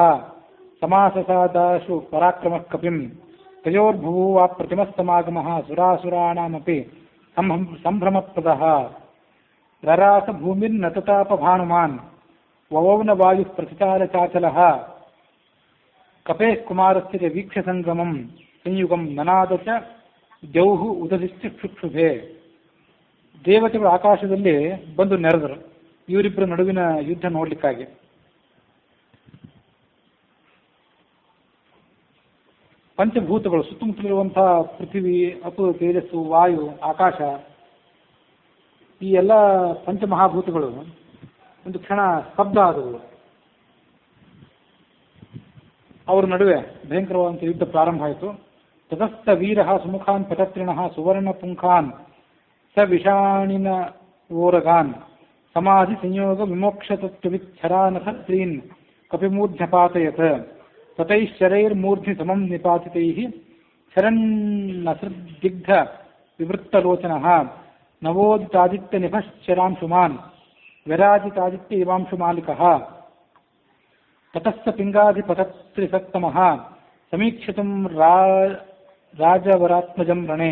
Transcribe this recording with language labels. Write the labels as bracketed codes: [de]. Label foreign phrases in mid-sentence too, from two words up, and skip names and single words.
[sa] ಸಮಾಸಸಾದಾಶು ಪರಾಕ್ರಮಃ ಕಪಿಂ ತಯೋರ್ಭುವಾ ಪ್ರತಿಮಸ್ತಮಾಗಮಃ ಸುರಾಸುರಾಣಾಮಪಿ ಸಂಭ್ರಮಪ್ರದಃ ರರಾಸ ಭೂಮಿರ್ನತತಾಪ ಭಾನುಮಾನ್ ವವೌನ ವಾಯುಃ ಪ್ರತಿಚಾರಚಾಚಲಃ ಕಪೇಃ ಕುಮಾರಸ್ಯ ವೀಕ್ಷ್ಯ ಸಂಗಮಂ ಸಂಯುಗಂ ನನಾದ ಚ ದ್ಯೌಃ ಉದಧಿಶ್ಚ ಕ್ಷುಕ್ಷುಭೆ. [kn] ದೇವತೆಗಳು ಆಕಾಶದಲ್ಲಿ ಬಂದು ನೆರೆದರು ಇವರಿಬ್ಬರ ನಡುವಿನ ಯುದ್ಧ ನೋಡ್ಲಿಕ್ಕಾಗಿ. ಪಂಚಭೂತಗಳು ಸುತ್ತಮುತ್ತಲಿರುವಂತಹ ಪೃಥ್ವಿ, ಅಪು, ತೇಜಸ್ಸು, ವಾಯು, ಆಕಾಶ, ಈ ಎಲ್ಲ ಪಂಚಮಹಾಭೂತಗಳು ಒಂದು ಕ್ಷಣ ಸ್ತಬ್ಧ ಆದವು. ಅವರ ನಡುವೆ ಭಯಂಕರವಾದಂಥ ಯುದ್ಧ ಪ್ರಾರಂಭ ಆಯಿತು. [sa] ತತಸ್ಥ ವೀರಃ ಸುಮುಖಾನ್ ಪಟತ್ರಿಣಃ ಸುವರ್ಣ ಪುಂಖಾನ್ ಸ ವಿಷಾಣಿನ ಓರಗಾನ್ ಸಮಾಧಿ ಸಂಯೋಗ ವಿಮೋಕ್ಷತತ್ವವಿಚ್ಛರಾನಥ ಸ್ತ್ರೀನ್ ಕಪಿಮೂರ್ಧ್ಯಪಾತಯತ್ ತತೈಶ್ಚರೈರ್ಮೂರ್ಧಿ ಸಮಂ ನಿಪಾತಿತೈಃ ಶರನ್ನಸೃದಿಗ್ಧ ವಿವೃತ್ತಲೋಚನಃ ನವೋದಿತಾದಿತ್ಯ ನಿಭಶ್ಚರಾಂಶುಮಾನ್ ವಿರಾಜಿತಾದಿತ್ಯ ಇವಾಂಶುಮಾಲಿಕಃ ತತಸ್ಸ ಪಿಂಗಾಧಿಪತತ್ರಿಸತ್ತಮಃ ಸಮೀಕ್ಷಿತುಂ ರಾಜವರಾತ್ಮಜಂ ರಣೇ